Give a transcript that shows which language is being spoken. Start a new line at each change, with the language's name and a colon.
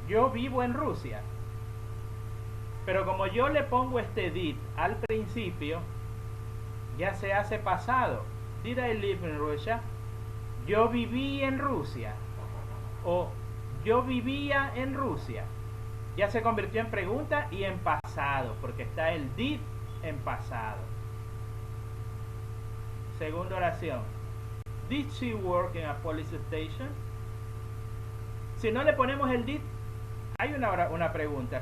Spanish: Yo vivo en Rusia. Pero como yo le pongo este did al principio, ya se hace pasado.
English: Did I live in Russia?
Spanish: Yo viví en Rusia. O yo vivía en Rusia. Ya se convirtió en pregunta y en pasado, porque está el did en pasado. Segunda oración.
English: Did she work in a police station?
Spanish: Si no le ponemos el did, hay una pregunta.